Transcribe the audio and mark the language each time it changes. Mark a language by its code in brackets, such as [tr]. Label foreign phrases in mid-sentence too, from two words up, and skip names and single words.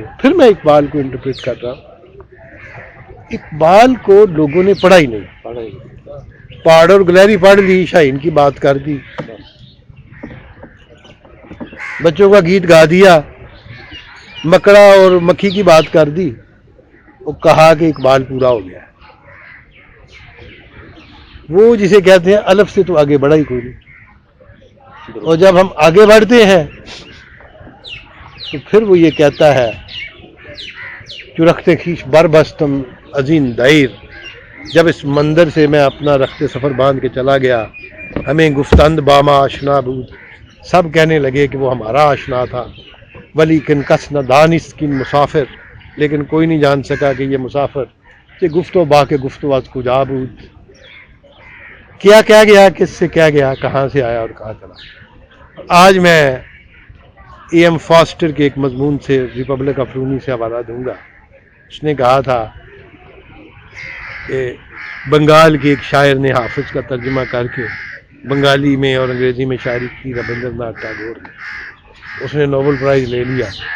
[ur] پھر میں اقبال کو انٹرپریٹ کر رہا ہوں۔ اقبال کو لوگوں نے پڑھا ہی نہیں، پہاڑ اور گلہری پڑھ لی، شاہین کی بات کر دی، بچوں کا گیت گا دیا، مکڑا اور مکھی کی بات کر دی، وہ کہا کہ اقبال پورا ہو گیا۔ وہ جسے کہتے ہیں الف سے تو آگے بڑھا ہی کوئی نہیں، اور جب ہم آگے بڑھتے ہیں تو پھر وہ یہ کہتا ہے [fa] جو رخت خیش بر بستم عظیم دیر، [ur] جب اس مندر سے میں اپنا رخت سفر باندھ کے چلا گیا، [fa] ہمیں گفتند باما آشنا بود، [ur] سب کہنے لگے کہ وہ ہمارا آشنا تھا، [fa] ولیکن کس نہ دانست کن مسافر، [ur] لیکن کوئی نہیں جان سکا کہ یہ مسافر [fa] کہ گفتو با کے گفتو از کجا بود، [ur] کیا گیا، کس سے کیا گیا، کہاں سے آیا اور کہاں چلا۔ آج میں اے ایم فاسٹر کے ایک مضمون سے، ریپبلک آف رومی سے حوالہ دوں گا۔ اس نے کہا تھا کہ بنگال کے ایک شاعر نے حافظ کا ترجمہ کر کے بنگالی میں اور انگریزی میں شاعری کی، ربندر ناتھ ٹیگور نے، اس نے نوبل پرائز لے لیا۔